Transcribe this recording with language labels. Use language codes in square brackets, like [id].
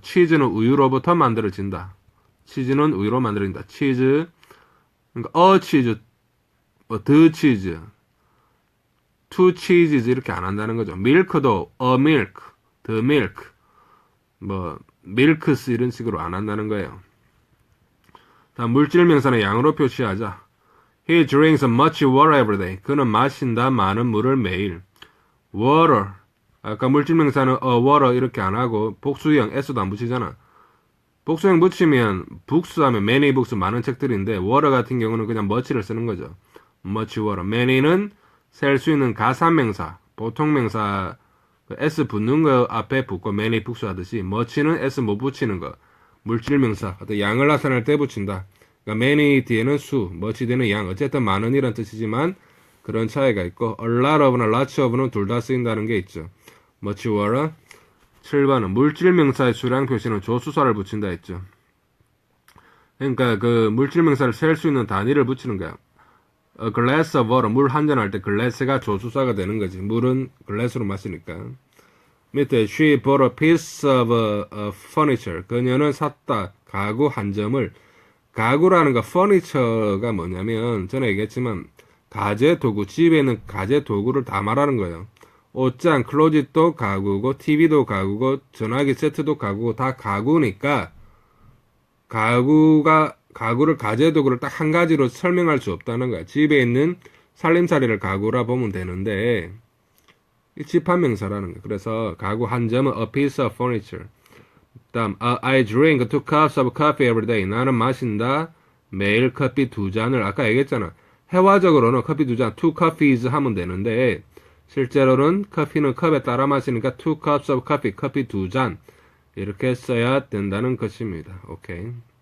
[ko] 치즈는 우유로부터 만들어진다. 치즈는 우유로 만들어진다. 치즈 그러니까 치즈 the cheese, two cheeses 이렇게 안 한다는 거죠. milk도 a milk, the milk, 뭐 milks 이런 식으로 안 한다는 거예요. 다음 물질 명사는 양으로 표시하자. [en] He drinks much water every day. [ko] 그는 마신다 많은 물을 매일. [en] water. [ko] 아까 물질 명사는 a water 이렇게 안 하고 복수형 s도 안 붙이잖아. 복수형 붙이면 books 하면 many books 많은 책들인데 water 같은 경우는 그냥 much를 쓰는 거죠. [en] much water. [ko] many는 셀 수 있는 가산명사, 보통명사 s 붙는 거 앞에 붙고 many books 하듯이 much는 s 못 붙이는 거. 물질명사, 어떤 양을 나타낼 때 붙인다. 그러니까 many 뒤에는 수, much 뒤에는 양. 어쨌든 많은 이란 뜻이지만 그런 차이가 있고 a lot of나 lots of는 둘 다 쓰인다는 게 있죠. [en] much water. [ko] 7번은 물질명사의 수량 표시는 조수사를 붙인다 했죠. 그러니까 그 물질명사를 셀 수 있는 단위를 붙이는 거야. [en] A glass of water, [ko] 물 한 잔 할 때 glass가 조수사가 되는 거지. 물은 glass로 마시니까. 밑에 [en] she bought a piece of furniture. [ko] 그녀는 샀다. 가구 한 점을. 가구라는 거 furniture가 뭐냐면 전에 얘기했지만 가재 도구, 집에 있는 가재 도구를 다 말하는 거예요. 옷장, 클로짓도 가구고 TV도 가구고 전화기 세트도 가구고 다 가구니까 가구를 가재 도구를 딱 한 가지로 설명할 수 없다는 거야. 집에 있는 살림살이를 가구라 보면 되는데 집합명사라는 거야. 그래서 가구 한 점은 a piece of furniture. 다음 [en] I drink 2 cups of coffee every day. [ko] 나는 마신다 매일 커피 2잔을. 아까 얘기했잖아. 회화적으로는 커피 2잔 2 coffees 하면 되는데 실제로는 커피는 컵에 따라 마시니까 2 cups of coffee, 커피 2잔 이렇게 써야 된다는 것입니다. 오케이.